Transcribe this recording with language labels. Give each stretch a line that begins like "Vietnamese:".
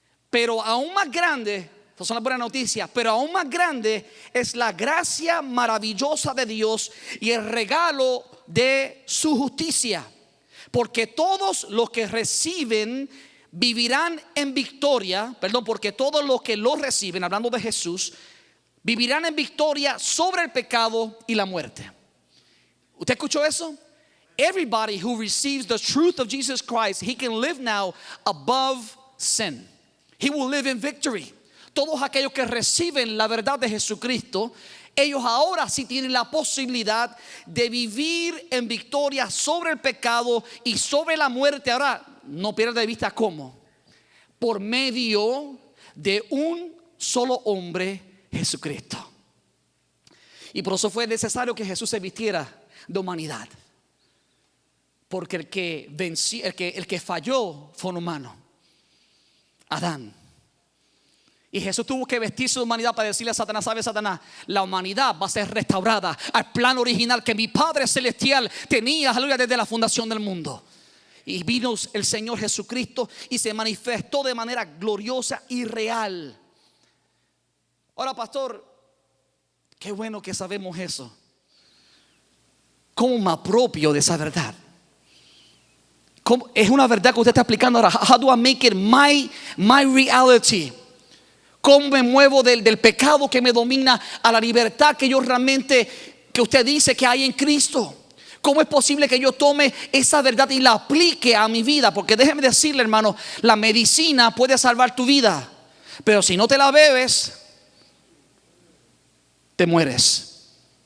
Spanish: Pero aún más grande, estas son las buenas noticias, pero aún más grande es la gracia maravillosa de Dios y el regalo de su justicia. Porque todos los que reciben vivirán en victoria, porque todos los que lo reciben, hablando de Jesús, vivirán en victoria sobre el pecado y la muerte. ¿Usted escuchó eso?
English: Everybody who receives the truth of Jesus Christ, he can live now above sin. He will live in victory.
Spanish: Todos aquellos que reciben la verdad de Jesucristo, ellos ahora sí tienen la posibilidad de vivir en victoria sobre el pecado y sobre la muerte. Ahora, no pierda de vista cómo. Por medio de un solo hombre, Jesucristo. Y por eso fue necesario que Jesús se vistiera de humanidad. Porque el que falló fue un humano, Adán. Y Jesús tuvo que vestirse de humanidad para decirle a Satanás: ¿sabe, Satanás? La humanidad va a ser restaurada al plan original que mi Padre Celestial tenía, aleluya, desde la fundación del mundo. Y vino el Señor Jesucristo y se manifestó de manera gloriosa y real. Ahora, pastor, qué bueno que sabemos eso. ¿Cómo me apropio de esa verdad? ¿Cómo? Es una verdad que usted está aplicando ahora.
English: How do I make it my reality?
Spanish: ¿Cómo me muevo del pecado que me domina a la libertad que yo realmente, que usted dice que hay en Cristo? ¿Cómo es posible que yo tome esa verdad y la aplique a mi vida? Porque déjeme decirle, hermano, la medicina puede salvar tu vida, pero si no te la bebes, te mueres.